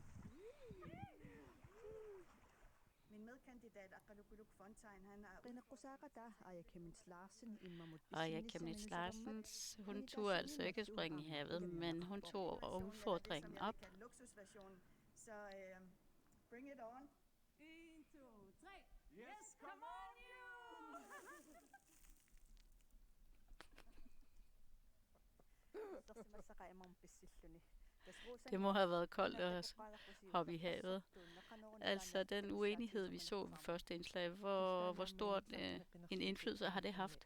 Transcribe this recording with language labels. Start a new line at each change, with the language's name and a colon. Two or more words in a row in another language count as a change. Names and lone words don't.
Danish: Min medkandidat Aqalukuluq Fontaine, han er Aya Kemnitz Larsen, hun turde altså ikke springe i havet, men hun tog udfordringen op.
English: Så bring it on. 1, 2, 3. Yes, come on you!
Danish: Det må have været koldt at hoppe i havet. Altså den uenighed, vi så ved første indslag, hvor stort en indflydelse har det haft?